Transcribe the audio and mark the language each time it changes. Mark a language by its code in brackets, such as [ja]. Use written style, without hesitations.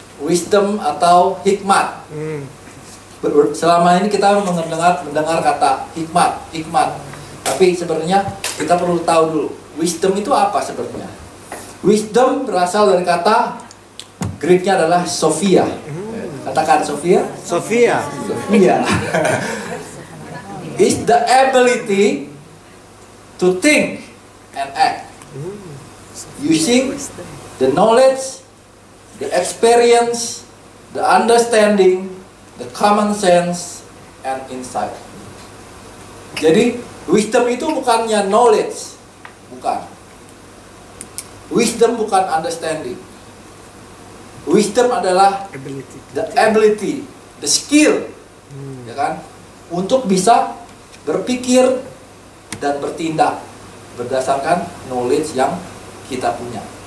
[id] Wisdom atau hikmat. Selama ini kita mendengar kata hikmat. Tapi sebenarnya kita perlu tahu dulu, wisdom itu apa sebenarnya? Wisdom berasal dari kata Greeknya adalah Sophia. Katakan Sophia. Sophia. Sophia. [en] Is the ability to think and act using the knowledge, the experience, the understanding, the common sense, and insight. [id] Jadi wisdom itu bukannya knowledge, bukan. Wisdom bukan understanding. Wisdom adalah [en] the ability, the skill, [id] ya kan, untuk bisa berpikir dan bertindak berdasarkan knowledge yang kita punya.